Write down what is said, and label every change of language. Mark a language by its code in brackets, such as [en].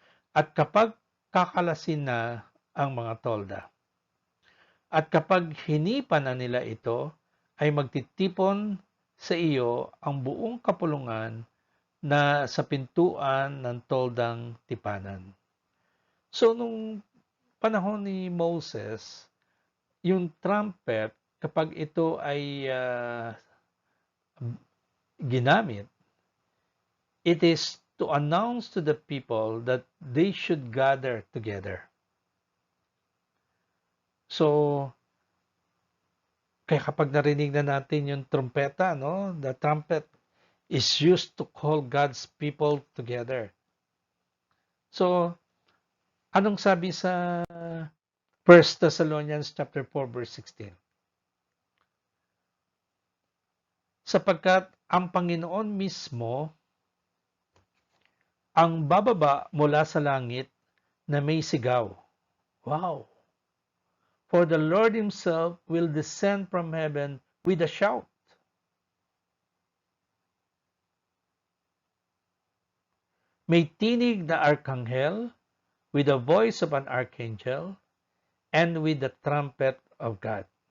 [tl] At kapag kakalasin na ang mga tolda, at kapag hinipa na nila ito, ay magtitipon sa iyo ang buong kapulungan na sa pintuan ng toldang tipanan. So, nung panahon ni Moses, yung trumpet, kapag ito ay ginamit, [en] it is to announce to the people that they should gather together. [tl] So, kaya kapag narinig na natin yung trumpeta, no, [en] the trumpet is used to call God's people together. [tl] So, anong sabi sa 1 Thessalonians chapter 4 verse 16? Sapagkat ang Panginoon mismo ang bababa mula sa langit na may sigaw. Wow! [en] For the Lord Himself will descend from heaven with a shout. [tl] May tinig na arkanghel [en] with the voice of an archangel and with the trumpet of God.